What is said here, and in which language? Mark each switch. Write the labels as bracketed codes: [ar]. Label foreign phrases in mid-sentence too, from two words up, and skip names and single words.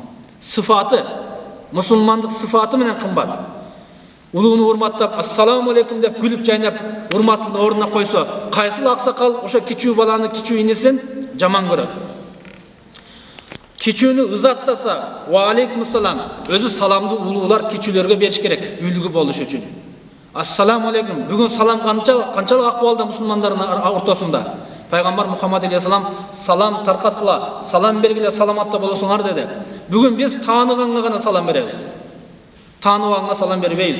[ky] Сыфаты, мусулмандык сыфаты менен кымбат. Улууну урматтап, [ar] السلام عليكم [ky] деп күлүп жайнап, урматтын ордуна койсо, кайсыл аксакал ошо кичүү баланы, кичүү инесин жаман көрөт. Кичүүнү ызаттаса, [ar] وعليكم السلام, [ky] өзү саламды улуулар кичүүлөргө бериш керек, үлгү болуш үчүн. [ar] السلام عليكم. [ky] Бүгүн салам канчалык акыбалда мусулмандардын ортосунда. Пайгамбар Мухаммад алейхиссалам салам таркаткыла, салам бергиле, саламатта болосуңар деди. Бүгүн биз тааныганга гана салам беребиз. Тааныбаганга салам бербейбиз.